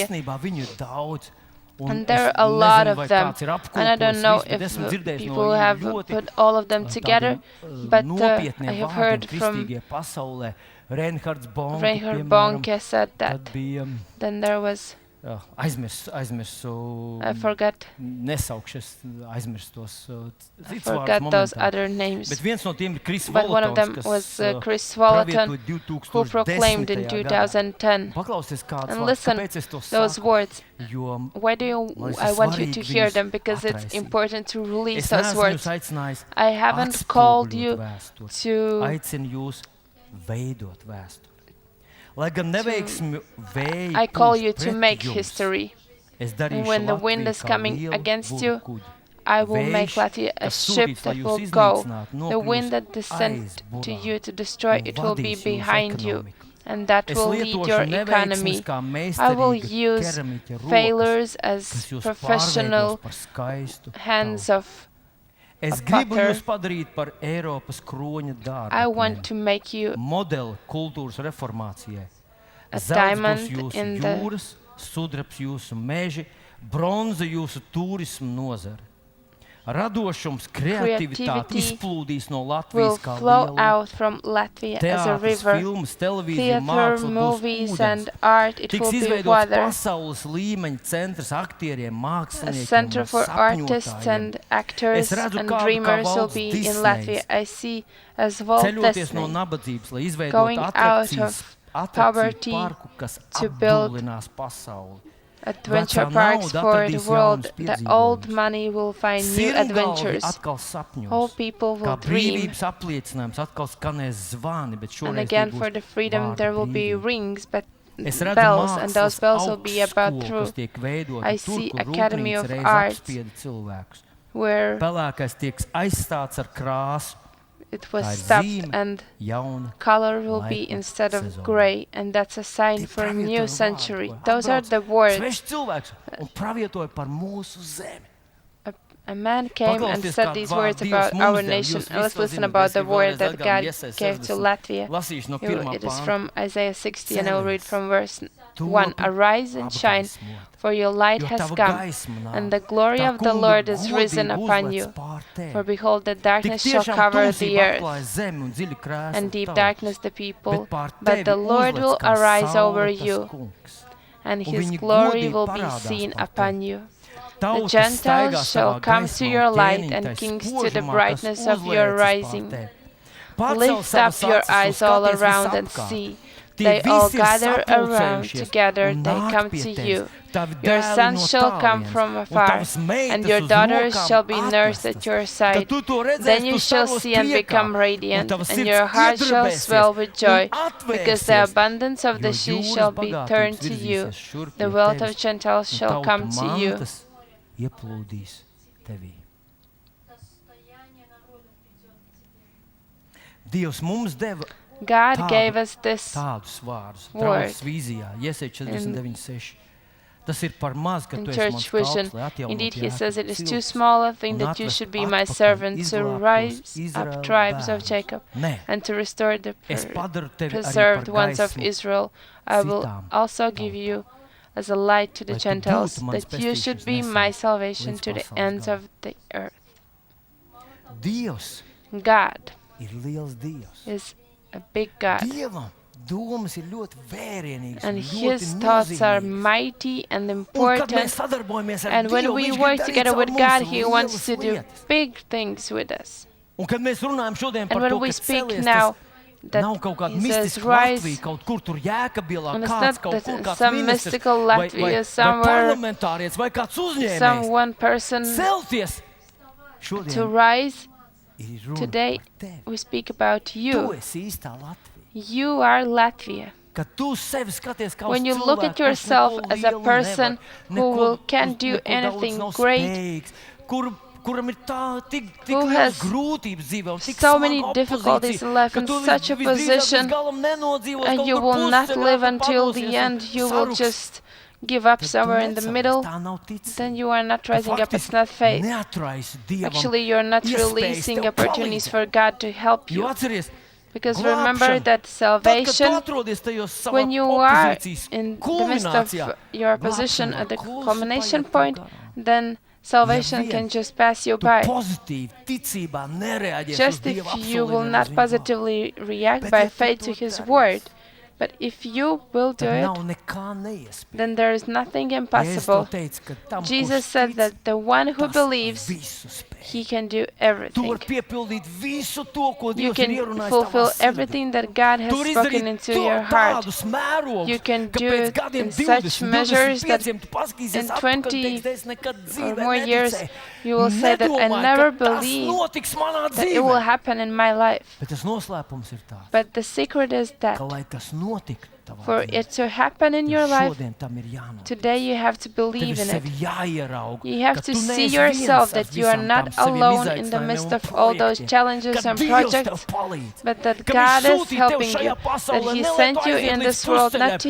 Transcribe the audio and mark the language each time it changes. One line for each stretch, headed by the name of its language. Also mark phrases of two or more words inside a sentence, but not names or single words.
English: And there are a lot of them, and I don't know if people have put all of them together, but I have heard from Reinhard Bonke said that then there was
Latvian: aizmirsu,
English: I forgot those other names.
Latvian: Bet viens no tiem ir Kris
English: But one of them
Latvian: Volotons,
English: was
Latvian: kas
English: Chris Volaton,
Latvian: pravietoja
English: who proclaimed in 2010.
Latvian: 2010. Paklausieties kāds
English: And
Latvian: vārds,
English: listen
Latvian: kāpēc es to
English: those
Latvian: saku?
English: words.
Latvian: Jo
English: Why do you?
Latvian: man
English: I
Latvian: ir
English: want you to
Latvian: svarīgi
English: hear
Latvian: viņus
English: them because it's
Latvian: atraisīt.
English: important to release
Latvian: Es
English: those
Latvian: neesmu
English: words.
Latvian: jūs aicinājis
English: I haven't called you
Latvian: atspoguļot vēsturi.
English: to
Latvian: Aicinu jūs veidot vēsturi. Lai gan neveiksmi vēji
English: I call
Latvian: pūš
English: you to
Latvian: pret
English: make
Latvian: jums,
English: history.
Latvian: es
English: And
Latvian: darīšu
English: when the wind
Latvian: Latviju
English: is
Latvian: kā
English: coming
Latvian: lielu
English: against
Latvian: burbuļu
English: you,
Latvian: kuģi.
English: I will make
Latvian: Vējš,
English: Latvia a
Latvian: kas
English: ship
Latvian: sūtīts, lai
English: that
Latvian: jūs
English: will go.
Latvian: iznīcinātu,
English: The wind
Latvian: nokļūs
English: that descends
Latvian: aiz
English: to
Latvian: burām
English: you to destroy,
Latvian: un
English: it will be
Latvian: vadīs jūsu
English: behind you.
Latvian: ekonomiku.
English: And that
Latvian: Es
English: will lead
Latvian: lietošu
English: your
Latvian: neveiksmes
English: economy.
Latvian: kā
English: I will
Latvian: meistarīga
English: use
Latvian: keramiķa rokas,
English: failures
Latvian: kas
English: as
Latvian: jūs
English: professional
Latvian: pārveidos par skaistu
English: hands
Latvian: tautu.
English: of
Latvian: Es
English: a
Latvian: gribu
English: potter.
Latvian: jūs padarīt par Eiropas kroņa
English: I want
Latvian: darbu.
English: to make you
Latvian: Modeli kultūras reformācijai.
English: a
Latvian: Zelts būs
English: diamond
Latvian: jūsu
English: in the
Latvian: jūras, sudrabs jūsu meži, bronza jūsu turismu nozara. Radošums, kreativitāte
English: Creativity
Latvian: izplūdīs no
English: will
Latvian: Latvijas kā
English: flow
Latvian: liela
English: out from Latvia as a
Latvian: teātris,
English: river.
Latvian: filmas, televīzija,
English: Theater,
Latvian: māksla būs
English: movies
Latvian: ūdens.
English: and art, it
Latvian: Tiks
English: will be
Latvian: izveidots
English: water.
Latvian: pasaules līmeņa centrs aktieriem,
English: A
Latvian: māksliniekiem
English: center
Latvian: un
English: for artists
Latvian: sapņotājiem.
English: and actors
Latvian: Es redzu
English: and
Latvian: kādu kā
English: dreamers will
Latvian: Valts
English: be in
Latvian: Disnejs.
English: Latvia. I see as Walt
Latvian: Ceļoties no
English: Disney
Latvian: nabadzības, lai izveidotu
English: going out
Latvian: atrakcijas,
English: of poverty
Latvian: parku, kas
English: to build
Latvian: apdullinās pasauli.
English: adventure
Latvian: Vecā
English: parks
Latvian: nauda
English: for the
Latvian: atradīs
English: world.
Latvian: jaunus
English: The old
Latvian: piedzīvojumus.
English: money will find new
Latvian: Sirmgalvi
English: adventures.
Latvian: atkal sapņos.
English: All people
Latvian: Kā
English: will dream.
Latvian: brīvības apliecinājums atkal skanēs zvani, bet
English: And
Latvian: šoreiz
English: again,
Latvian: tie
English: for
Latvian: būs
English: the freedom,
Latvian: vārda
English: there will be
Latvian: brīvība.
English: rings, but
Latvian: Es redzu
English: bells, and those
Latvian: mākslas
English: bells will be about
Latvian: augstskolu,
English: truth.
Latvian: kas tiek veidoti
English: I
Latvian: tur,
English: see
Latvian: kur
English: Academy
Latvian: rūpnīca
English: of
Latvian: reiz
English: Arts,
Latvian: apspieda cilvēkus.
English: where
Latvian: Pelēkais tiek aizstāts ar krāsu,
English: it was
Latvian: tā ir
English: stopped
Latvian: zīme,
English: and
Latvian: jauna.
English: color will be
Latvian: Laiku
English: instead of
Latvian: sezonu.
English: gray, and that's a sign
Latvian: Tie
English: for a
Latvian: pravietoja
English: new
Latvian: vārdu,
English: century.
Latvian: ko
English: Those are
Latvian: atbrauc
English: the words.
Latvian: Svešs cilvēks un pravietoja par mūsu zemi.
English: A man came and
Latvian: Paklausieties,
English: said
Latvian: kādu
English: these
Latvian: vārdu
English: words
Latvian: Dievs
English: about
Latvian: mums
English: our
Latvian: deva.
English: nation.
Latvian: Jūs
English: And let's
Latvian: visi to
English: listen
Latvian: zināt,
English: about
Latvian: es
English: the
Latvian: gribu
English: word
Latvian: vēlreiz
English: that
Latvian: atgādināt,
English: God
Latvian: Iesai
English: gave to
Latvian: 60.
English: Latvia.
Latvian: Lasīšu no 1.
English: It is
Latvian: panta.
English: from Isaiah 60, and I'll read from verse
Latvian: Tu
English: 1. Arise and shine, for your light
Latvian: jo
English: has
Latvian: tava
English: come,
Latvian: gaisma nāk.
English: and the glory
Latvian: Tā
English: of the
Latvian: kunga
English: Lord is
Latvian: godība
English: risen upon
Latvian: uzlec
English: you.
Latvian: pār tevi.
English: For behold, the
Latvian: Tik
English: darkness shall
Latvian: tiešām
English: cover the
Latvian: tumsība
English: earth,
Latvian: atklāja zemi un dziļi krēslu
English: and deep
Latvian: tautas.
English: darkness the people.
Latvian: Bet pār
English: But
Latvian: tevi
English: the Lord
Latvian: uzlec
English: will
Latvian: kā
English: arise over
Latvian: saule tas
English: you,
Latvian: kungs.
English: and
Latvian: Un
English: his
Latvian: viņa
English: glory
Latvian: godība
English: will be
Latvian: parādās
English: seen
Latvian: pār
English: upon
Latvian: tevi.
English: you. The
Latvian: Tautas
English: Gentiles
Latvian: staigās
English: shall
Latvian: tavā
English: come to
Latvian: gaismā,
English: your
Latvian: un
English: light,
Latvian: ķēniņi
English: and
Latvian: tai
English: kings to the
Latvian: spožumā, kas
English: brightness of your
Latvian: uzliekas pār
English: rising.
Latvian: tevi. Pacel
English: Lift
Latvian: savas
English: up your
Latvian: acis un
English: eyes all
Latvian: skaties
English: around and
Latvian: visapkārt.
English: see.
Latvian: Tie
English: They all
Latvian: visi ir
English: gather around
Latvian: sapulcējušies
English: together,
Latvian: un
English: they
Latvian: nāk
English: come
Latvian: pie
English: to
Latvian: tevis.
English: you.
Latvian: Tavi
English: Your
Latvian: dēli
English: sons
Latvian: no
English: shall come
Latvian: tālienes,
English: from
Latvian: un
English: afar,
Latvian: tavas meitas
English: and your
Latvian: uz
English: daughters
Latvian: rokām
English: shall be nursed
Latvian: atvestas.
English: at your
Latvian: Kad
English: side.
Latvian: tu to redzēsi,
English: Then
Latvian: tu
English: you shall
Latvian: staros
English: see and
Latvian: priekā,
English: become
Latvian: un
English: radiant,
Latvian: tava
English: and
Latvian: sirds
English: your heart shall
Latvian: iedarbēsies
English: swell with joy,
Latvian: un
English: because the
Latvian: atvērsies,
English: abundance of the
Latvian: jo
English: sea
Latvian: jūras
English: shall be
Latvian: bagātības
English: turned to you.
Latvian: virzīsies šurp
English: The
Latvian: pie
English: wealth
Latvian: tevis,
English: of Gentiles
Latvian: un
English: shall
Latvian: tautu
English: come to you.
Latvian: mantas ieplūdīs tevī. Dievs mums deva
English: God
Latvian: tādu-
English: gave us this
Latvian: tādus vārdus.
English: word
Latvian: Draudzes vīzijā, Iesai 49:6. Tas ir par maz, ka
English: in
Latvian: tu esi mans
English: church vision.
Latvian: kalps, lai atjaunotu
English: Indeed, he says, it is too
Latvian: Jākabu
English: small a thing
Latvian: un
English: that you
Latvian: atvest
English: should be my
Latvian: atpakaļ
English: servant to
Latvian: izglābtos
English: rise
Latvian: Izraēla
English: up tribes of
Latvian: bērnus.
English: Jacob
Latvian: Nē,
English: and to restore the
Latvian: es padaru tevi arī
English: preserved
Latvian: par
English: ones of
Latvian: gaismu
English: Israel. I will
Latvian: citām
English: also give
Latvian: tautām.
English: you as a light to the
Latvian: Lai tu
English: Gentiles,
Latvian: būtu mans
English: that you should
Latvian: pestīšanas
English: be
Latvian: nesējs
English: my salvation
Latvian: līdz
English: to the
Latvian: pasaules
English: ends
Latvian: galam.
English: of the earth.
Latvian: Dievs
English: God
Latvian: ir liels Dievs.
English: is a big God,
Latvian: Dievam domas ir ļoti vērienīgas
English: and
Latvian: un
English: his
Latvian: ļoti
English: thoughts are
Latvian: nozīmīgas.
English: mighty and
Latvian: Un kad mēs
English: important.
Latvian: sadarbojamies ar
English: And when
Latvian: Dievu,
English: we
Latvian: viņš
English: work
Latvian: grib darīt
English: together
Latvian: caur
English: with
Latvian: mums
English: God, He wants
Latvian: lielas
English: to do
Latvian: lietas.
English: big things with us.
Latvian: Un kad mēs runājam šodien
English: And
Latvian: par
English: when
Latvian: to,
English: we
Latvian: ka
English: speak
Latvian: celies,
English: now,
Latvian: tas
English: that
Latvian: nav kaut kāda
English: He says,
Latvian: mistiska
English: rise,
Latvian: Latvija, kaut kur tur Jēkabilā,
English: and it's
Latvian: kāds
English: not
Latvian: kaut
English: that
Latvian: kur kāds
English: some
Latvian: ministrs,
English: mystical
Latvian: vai
English: Latvia somewhere,
Latvian: parlamentārietis, vai kāds uzņēmējs.
English: some one person
Latvian: Celties!
English: to
Latvian: Šodien
English: rise.
Latvian: ir runa
English: Today
Latvian: par tevi.
English: we speak about
Latvian: Tu
English: you.
Latvian: esi īstā Latvija.
English: You are Latvia.
Latvian: Kad tu sevi skaties kā uz
English: When you look at
Latvian: cilvēku, kurš
English: yourself
Latvian: neko
English: as a
Latvian: lielu
English: person
Latvian: nevar,
English: who
Latvian: neko
English: can't
Latvian: uz-
English: do
Latvian: neko daudz
English: anything
Latvian: nav
English: great,
Latvian: spējīgs, kuram ir tik
English: who
Latvian: liels
English: has
Latvian: grūtības dzīvē un tik
English: so
Latvian: smaga
English: many difficulties
Latvian: opozīcija,
English: in life,
Latvian: ka
English: in
Latvian: tu
English: such a
Latvian: visdrīzāk līdz
English: position,
Latvian: galam nenodzīvos,
English: and
Latvian: kaut
English: you
Latvian: kur
English: will not
Latvian: pusceļā
English: live
Latvian: tu
English: until
Latvian: padosies
English: the
Latvian: un
English: end, you will
Latvian: saruks.
English: just give up
Latvian: Tad tu
English: somewhere in the
Latvian: necelies,
English: middle,
Latvian: tā nav ticība.
English: then you are not
Latvian: Tu
English: rising up. It's
Latvian: faktiski
English: not faith.
Latvian: neatraisi Dievam
English: Actually, you're not
Latvian: iespējas
English: releasing
Latvian: tev
English: opportunities
Latvian: palīdzēt.
English: for God to help
Latvian: Jo
English: you.
Latvian: atceries,
English: Because remember
Latvian: glābšana,
English: that
Latvian: tad, kad tu
English: salvation,
Latvian: atrodies tajos savā
English: when you are
Latvian: opozīcijas
English: in the midst
Latvian: kulminācijā,
English: of your position
Latvian: glābšana
English: at the
Latvian: klusi
English: culmination
Latvian: paiet
English: point,
Latvian: garām.
English: then salvation
Latvian: Ja
English: can
Latvian: vien
English: just pass you
Latvian: Tu
English: by.
Latvian: pozitīvi, ticībā nereaģēsi uz
English: Just
Latvian: Dieva
English: if you will
Latvian: apsolījumiem,
English: not
Latvian: uz viņa vārdu.
English: positively react
Latvian: Bet
English: by
Latvian: ja tu
English: faith
Latvian: to
English: to His
Latvian: darīsi,
English: word, But if you will do
Latvian: tad
English: it,
Latvian: nav nekā neiespējama.
English: then there is nothing
Latvian: Jēzus
English: impossible.
Latvian: to teica, ka tam,
English: Jesus
Latvian: kurš
English: said
Latvian: tic,
English: that the one who
Latvian: tas
English: believes,
Latvian: visu spēj.
English: he can do
Latvian: Tu
English: everything.
Latvian: vari piepildīt visu to, ko
English: You
Latvian: Dievs ir
English: can
Latvian: ierunājis
English: fulfill
Latvian: tavā sirdī.
English: everything that God has
Latvian: Tu vari
English: spoken
Latvian: izdarīt
English: into
Latvian: to
English: your heart.
Latvian: tādus mērogus,
English: You can
Latvian: ka
English: do
Latvian: pēc
English: it
Latvian: gadiem
English: in such
Latvian: 20,
English: measures that
Latvian: 25 tu paskatīsies
English: in
Latvian: atpakaļ,
English: 20
Latvian: teiksi, es nekad
English: or
Latvian: dzīvē
English: more years,
Latvian: neticēju.
English: you will say that I
Latvian: Nedomāju,
English: never
Latvian: ka tas
English: believed
Latvian: notiks manā
English: that it will
Latvian: dzīvē.
English: happen in my life.
Latvian: Bet tas noslēpums ir tāds,
English: But the secret is that
Latvian: ka lai tas notiktu tavā
English: for
Latvian: dzīvē,
English: it to happen in your life,
Latvian: šodien tam ir jānotiek.
English: today you have to
Latvian: Tev
English: believe
Latvian: ir
English: in it.
Latvian: sevi jāierauga,
English: You have
Latvian: ka
English: to
Latvian: tu
English: see
Latvian: neesi
English: yourself
Latvian: viens ar
English: that you are
Latvian: visām
English: not
Latvian: tām saviem
English: alone in the
Latvian: izaicinājumiem
English: midst
Latvian: un
English: of all those
Latvian: projektiem,
English: challenges
Latvian: ka
English: and
Latvian: Dievs
English: projects,
Latvian: tev palīdz,
English: but that
Latvian: ka
English: God
Latvian: viņš
English: is
Latvian: sūtīja tev
English: helping
Latvian: šajā
English: you, that
Latvian: pasaulē,
English: He
Latvian: ne lai
English: sent
Latvian: tu
English: you
Latvian: aiziet
English: in
Latvian: līdz
English: this world
Latvian: pusceļam,
English: not to